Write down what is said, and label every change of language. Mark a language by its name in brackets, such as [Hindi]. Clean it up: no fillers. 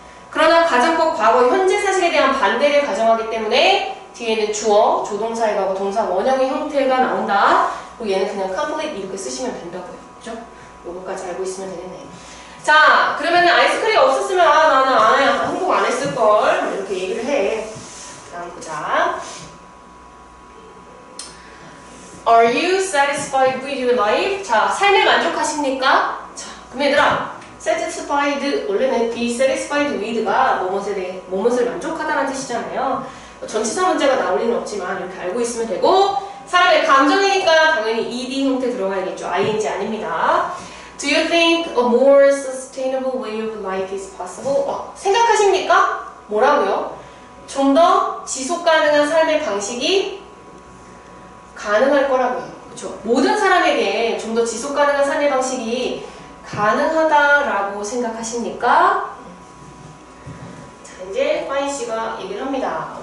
[Korean] 그러나 가정법 과거 현재 사실에 대한 반대를 가정하기 때문에 뒤에는 주어, 조동사의 과거, 동사 원형의 형태가 나온다. 그리고 얘는 그냥 complete 이렇게 쓰시면 된다고요. 그죠? 요거까지 알고 있으면 되겠네. 자, 그러면 아이스크림 없었으면 나는 행복 안 했을걸 이렇게 얘기를 해. 다음 보자. [English] Are you satisfied with your life? [Korean] 자, 삶에 만족하십니까? 자, 그럼 얘들아, satisfied 원래는 [English] be satisfied with [Korean] 가 뭐뭇을 만족하다라는 뜻이잖아요. 전치사 문제가 나올 리는 없지만 이렇게 알고 있으면 되고, 사람의 감정이니까 당연히 ed 형태 들어가야겠죠. ing 아닙니다. [English] Do you think a more sustainable way of life is possible? [Korean] 생각하십니까? 뭐라고요? 좀 더 지속 가능한 삶의 방식이 가능할 거라고요. 그렇죠? 모든 사람에게 좀 더 지속 가능한 삶의 방식이 가능하다라고 생각하십니까? 자, 이제 파인 씨가 얘기를 합니다.